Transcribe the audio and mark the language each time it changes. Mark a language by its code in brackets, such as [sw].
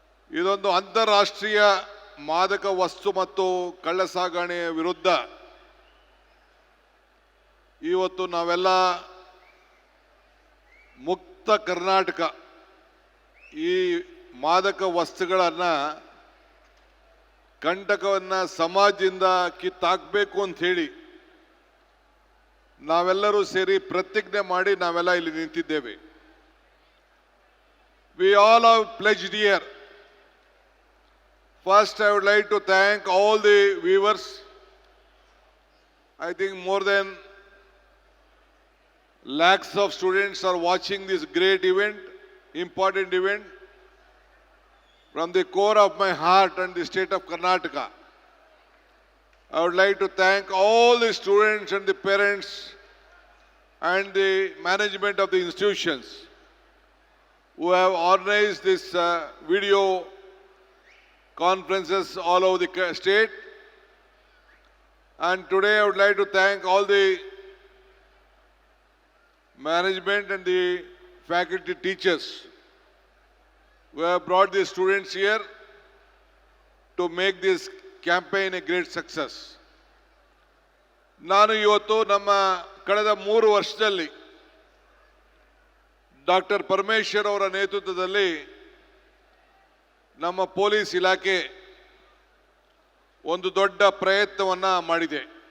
[kn] ಇದೊಂದು ಅಂತಾರಾಷ್ಟ್ರೀಯ ಮಾದಕ ವಸ್ತು ಮತ್ತು ಕಳ್ಳಸಾಗಣೆಯ ವಿರುದ್ಧ ಇವತ್ತು ನಾವೆಲ್ಲ ಮುಕ್ತ ಕರ್ನಾಟಕ, ಈ ಮಾದಕ ವಸ್ತುಗಳನ್ನು ಕಂಟಕವನ್ನು ಸಮಾಜದಿಂದ ಕಿತ್ತಾಕಬೇಕು ಅಂತ ಹೇಳಿ ನಾವೆಲ್ಲರೂ ಸೇರಿ ಪ್ರತಿಜ್ಞೆ ಮಾಡಿ ನಾವೆಲ್ಲ ಇಲ್ಲಿ ನಿಂತಿದ್ದೇವೆ. [en] We all have pledged here. First, I would like to thank all the viewers. I think more than lakhs of students are watching this great event, important event. From the core of my heart and the state of Karnataka, I would like to thank all the students and the parents and the management of the institutions who have organized this video conferences all over the state. And today I would like to thank all the management and the faculty teachers who have brought the students here to make this campaign a great success. [kn] ನಾನು ಇವತ್ತು ನಮ್ಮ ಕಳೆದ 3 ವರ್ಷದಲ್ಲಿ doctor Parameshwar ಅವರ ನೇತೃತ್ವದಲ್ಲಿ ನಮ್ಮ police ಇಲಾಖೆ ಒಂದು ದೊಡ್ಡ ಪ್ರಯತ್ನವನ್ನು ಮಾಡಿದೆ.